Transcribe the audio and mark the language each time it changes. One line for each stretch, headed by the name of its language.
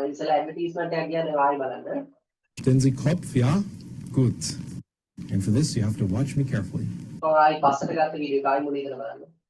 Sinhala: advertisement එකක් ගියාද ආයි බලන්න.
German: Verstehen Sie Kopf? Ja? Gut.
English: And for this, you have to watch me carefully.
Sinhala: ආයි පස්සට ගත්ත වීඩියෝ එක ආයි මුලින් ඉඳලා බලන්න.